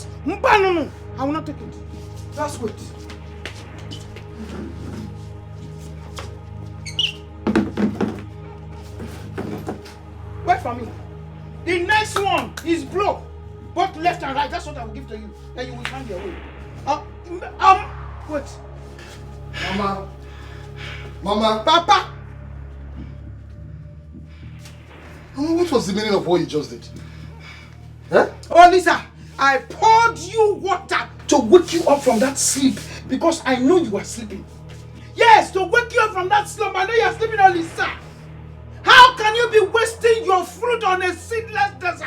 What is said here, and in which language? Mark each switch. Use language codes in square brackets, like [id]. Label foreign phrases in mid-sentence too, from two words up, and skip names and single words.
[en] No, I will not take it. Just wait. Wait for me. The next one is blow. Both left and right. That's what I will give to you. Then you will find your way. Wait. Mama. Papa. Mama, what was the meaning of what you just did? Oh, Lisa, I poured you water to wake you up from that sleep because I know you are sleeping. Yes, to wake you up from that slump. I know you are sleeping, oh, Lisa. How can you be wasting your fruit on a seedless desert?